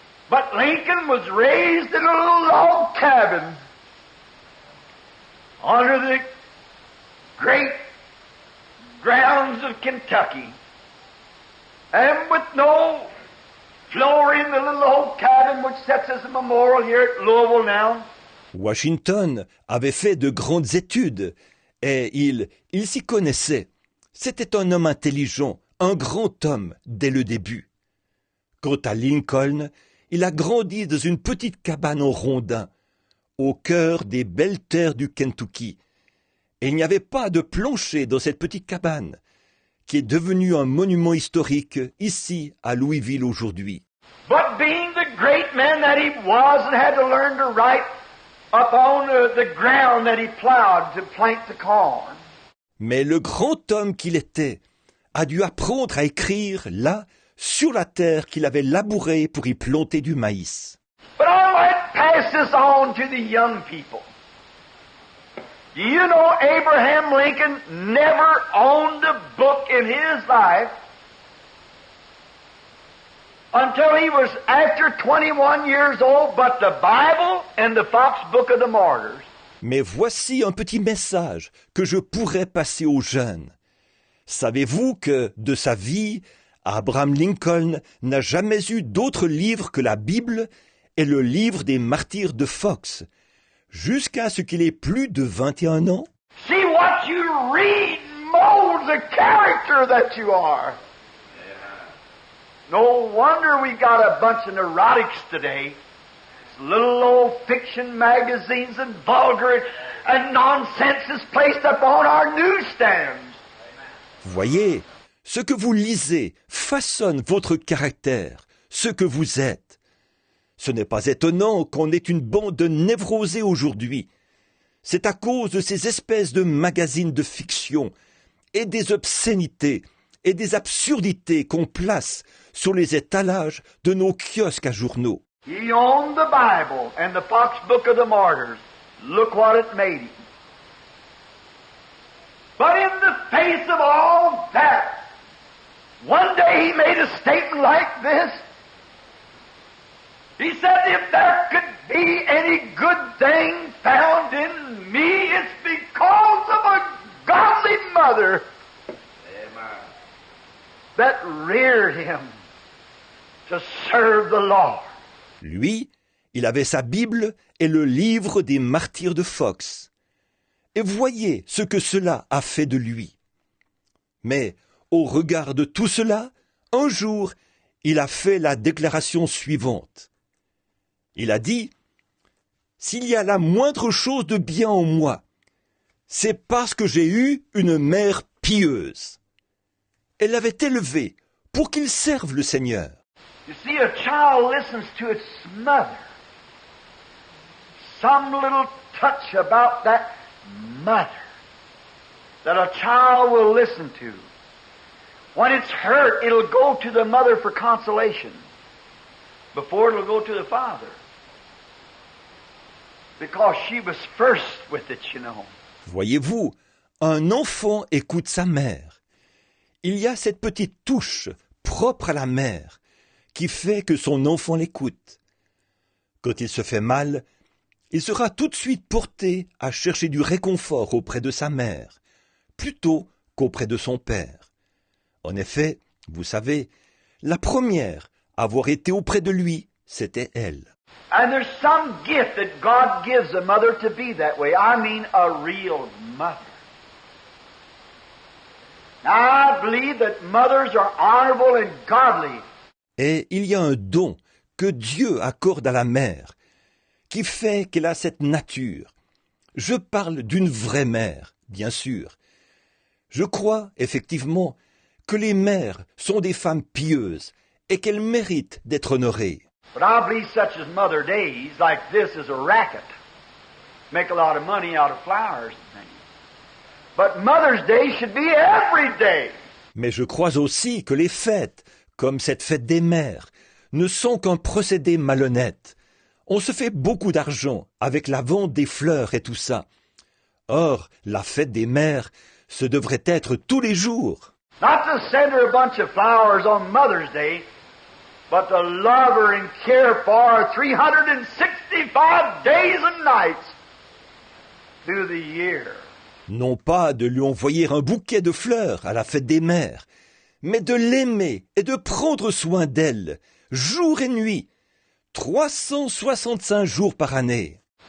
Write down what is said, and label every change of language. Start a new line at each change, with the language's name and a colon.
English: But Lincoln was raised in a little log cabin under the great grounds of Kentucky, and with no floor in the little old cabin which sets as a memorial here at Louisville now.
French: Washington avait fait de grandes études et il s'y connaissait. C'était un homme intelligent, un grand homme dès le début. Quant à Lincoln, il a grandi dans une petite cabane en rondin, au cœur des belles terres du Kentucky. Et il n'y avait pas de plancher dans cette petite cabane, qui est devenue un monument historique ici à Louisville aujourd'hui.
English: But being the great man that he was and had to learn to write upon the ground that he plowed to plant the corn.
French: Mais le grand homme qu'il était a dû apprendre à écrire là, sur la terre qu'il avait labourée pour y planter du maïs.
English: But I want to pass this on to the young people. Do you know Abraham Lincoln never owned a book in his life until he was after 21 years old, but the Bible and the Fox Book of the Martyrs.
French: Mais voici un petit message que je pourrais passer aux jeunes. Savez-vous que, de sa vie, Abraham Lincoln n'a jamais eu d'autre livre que la Bible et le livre des martyrs de Fox, jusqu'à ce qu'il ait plus de 21 ans?
English: See what you read molds the character that you are. No wonder we got a bunch of neurotics today. Little old fiction magazines and vulgar and nonsense is placed upon our newsstands.
French: Voyez, ce que vous lisez façonne votre caractère, ce que vous êtes. Ce n'est pas étonnant qu'on ait une bande de névrosés aujourd'hui. C'est à cause de ces espèces de magazines de fiction et des obscénités et des absurdités qu'on place sur les étalages de nos kiosques à journaux.
English: He owned the Bible and the Fox Book of the Martyrs. Look what it made him. But in the face of all that, one day he made a statement like this. He said, if there could be any good thing found in me, it's because of a godly mother that reared him to serve the Lord.
French: Lui, il avait sa Bible et le livre des martyrs de Fox. Et voyez ce que cela a fait de lui. Mais, au regard de tout cela, un jour, il a fait la déclaration suivante. Il a dit, « S'il y a la moindre chose de bien en moi, c'est parce que j'ai eu une mère pieuse. » Elle l'avait élevé pour qu'il serve le Seigneur.
English: You see, a child listens to its mother. Some little touch about that mother that a child will listen to. When it's hurt, it'll go to the mother for consolation before it'll go to the father. Because she was first with it, you know.
French: Voyez-vous, un enfant écoute sa mère. Il y a cette petite touche propre à la mère qui fait que son enfant l'écoute. Quand il se fait mal, il sera tout de suite porté à chercher du réconfort auprès de sa mère, plutôt qu'auprès de son père. En effet, vous savez, la première à avoir été auprès de lui, c'était elle.
English: And there's some gift that God gives a mother to be that way. I mean a real mother. Now, I believe that mothers are honorable and godly.
French: Et il y a un don que Dieu accorde à la mère, qui fait qu'elle a cette nature. Je parle d'une vraie mère, bien sûr. Je crois, effectivement, que les mères sont des femmes pieuses et qu'elles méritent d'être honorées.
English: But I believe such as Mother Days like this is a racket. Make a lot of money out of flowers and things. But Mother's Day should be every day.
French: Mais je crois aussi que les fêtes, comme cette fête des mères, ne sont qu'un procédé malhonnête. On se fait beaucoup d'argent avec la vente des fleurs et tout ça. Or, la fête des mères, ce devrait être tous les jours.
English: Not to send her a bunch of flowers on Mother's Day, but to love her and care for her 365 days and nights through the year.
French: Non pas de lui envoyer un bouquet de fleurs à la fête des mères, mais de l'aimer et de prendre soin d'elle, jour et nuit, 365 jours par année.